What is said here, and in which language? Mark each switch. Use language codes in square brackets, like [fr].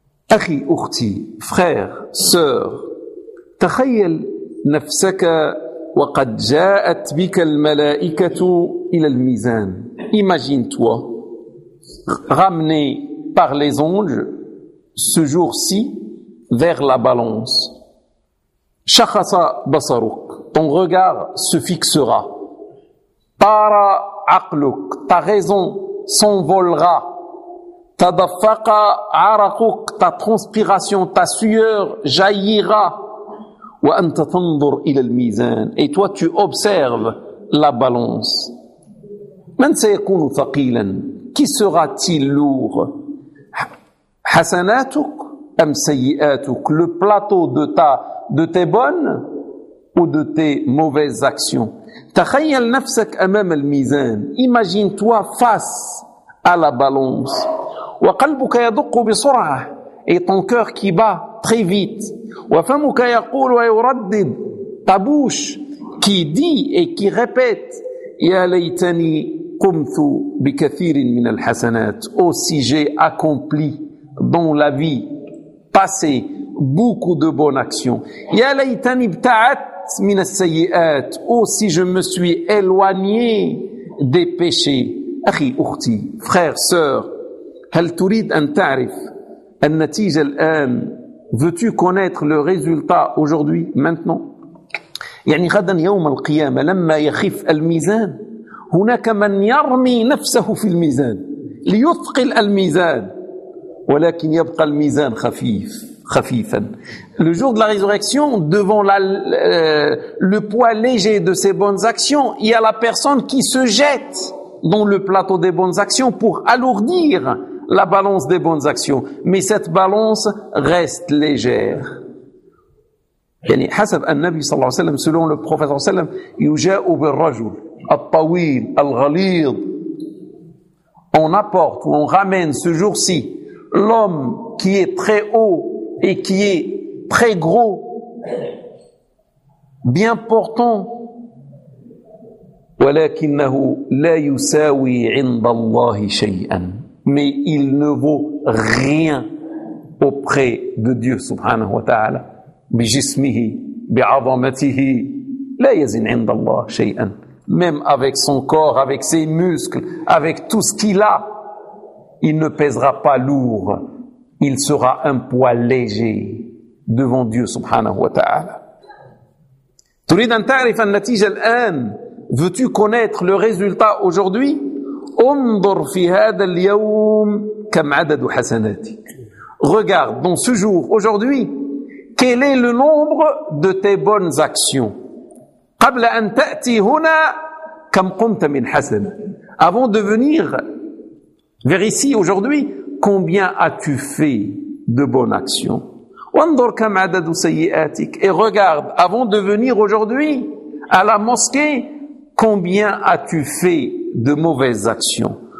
[ar] أخي أختي [fr] فرير سير, [ar] تخيل نفسك وقد جاءت بك الملائكة إلى الميزان. [fr] Imagine-toi ramené par les anges ce jour-ci vers la balance. [ar] شخص بصرك, [fr] ton regard se fixera. [ar] طار عقلك, [fr] ta raison s'envolera. [ar] تدفق عرقك, [fr] ta transpiration, ta sueur jaillira. [ar] وأنت تنظر إلى الميزان. [fr] Et toi tu observes la balance. [ar] من سيكون ثقيلا؟ [fr] Qui sera-t-il lourd؟ [ar] حسناتك أم سيئاتك؟ [fr] Le plateau de tes bonnes ou de tes mauvaises actions. [ar] تخيل نفسك أمام الميزان. [fr] Imagine-toi face à la balance. [ar] وقلبك يدق بسرعة. [fr] Et ton cœur qui bat très vite. [ar] وفمك يقول ويردد. [fr] Ta bouche qui dit et qui répète. [ar] يا ليتني قمت بكثير من الحسنات. [fr] Oh si j'ai accompli dans la vie passée beaucoup de bonnes actions. [ar] يا ليتني ابتعدت من السيئات. [fr] Oh si je me suis éloigné des péchés. [ar] أخي أختي [fr] frère sœur, [ar] هل تريد أن تعرف النتيجة الآن؟ [fr] Veux-tu connaître le résultat aujourd'hui maintenant؟ [ar] يعني غدا يوم القيامة لما يخف الميزان هناك من يرمي نفسه في الميزان ليثقل الميزان ولكن يبقى الميزان خفيف. [fr] Le jour de la résurrection, devant le poids léger de ses bonnes actions, il y a la personne qui se jette dans le plateau des bonnes actions pour alourdir la balance des bonnes actions. Mais cette balance reste légère. [ar] يعني حسب النبي صلى الله عليه وسلم, [fr] selon le prophète [ar] صلى الله عليه وسلم, يجاء بالرجل الطويل الغليظ. [fr] On apporte ou on ramène ce jour-ci l'homme qui est très haut et qui est très gros, bien portant. [ar] وَلَكِنَّهُ لَا يُسَاوِي عِنْدَ اللَّهِ شَيْئًا. [fr] Mais il ne vaut rien auprès de Dieu subhanahu wa ta'ala. بِجِسْمِهِ بِعَظَمَتِهِ لَا يَزِنْ عِنْدَ اللَّهِ شَيْئًا. Même avec son corps, avec ses muscles, avec tout ce qu'il a, il ne pèsera pas lourd. Il sera un poids léger devant Dieu subhanahu wa ta'ala. [ar] تريد أن تعرف النتيجة الآن؟ [fr] Veux-tu connaître le résultat aujourd'hui؟ [ar] انظر في هذا اليوم كم عدد حسناتك. [fr] Regarde dans ce jour aujourd'hui quel est le nombre de tes bonnes actions. [ar] قبل أن تأتي هنا كم قمت من حسن. [fr] Avant de venir vers ici aujourd'hui, combien as-tu fait de bonnes actions? [ar] وانظر كم عدد سيئاتك. [fr] Et regarde, avant de venir aujourd'hui à la mosquée, combien as-tu fait de mauvaises actions?